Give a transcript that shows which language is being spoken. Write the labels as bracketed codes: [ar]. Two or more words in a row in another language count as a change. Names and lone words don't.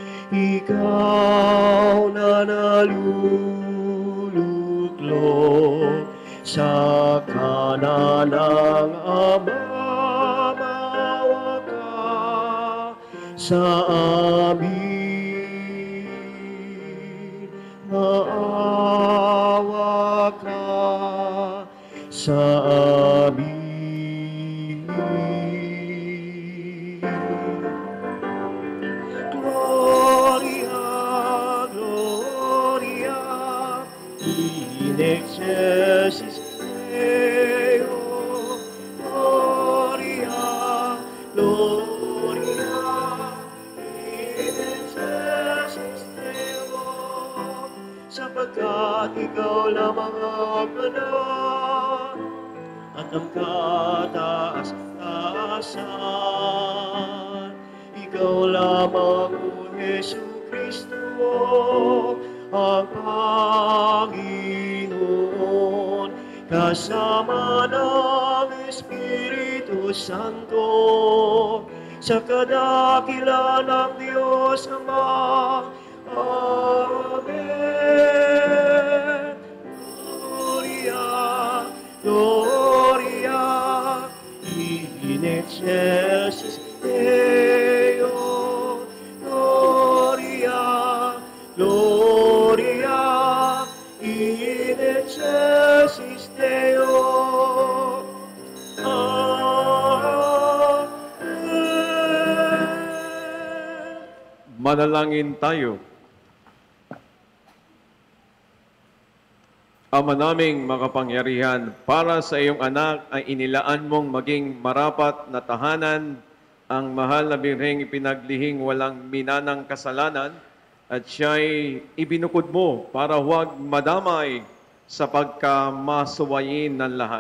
[tl] Ikaw na naluluklok sa kanan ng Ama, maawa ka sa amin, maawa ka sa amin. [la] Gloria, Gloria, in excelsis Deo. Gloria, Gloria, in excelsis Deo. [tl] Sapagkat ikaw lamang ang anak at ang kataas-taasan. Ikaw lamang, O Jesucristo, ang Panginoon, kasama ng Espiritu Santo, sa kadakilan ng Diyos Ama. Amen. [la] Gloria, Gloria, in excelsis Deo. Gloria, Gloria, in excelsis Deo. [tl] Amen. Manalangin tayo. Ama naming makapangyarihan, para sa iyong anak ay inilaan mong maging marapat na tahanan ang mahal na birheng ipinaglihing walang minanang kasalanan at siya'y ibinukod mo para huwag madamay sa pagkamasuwayin ng lahat.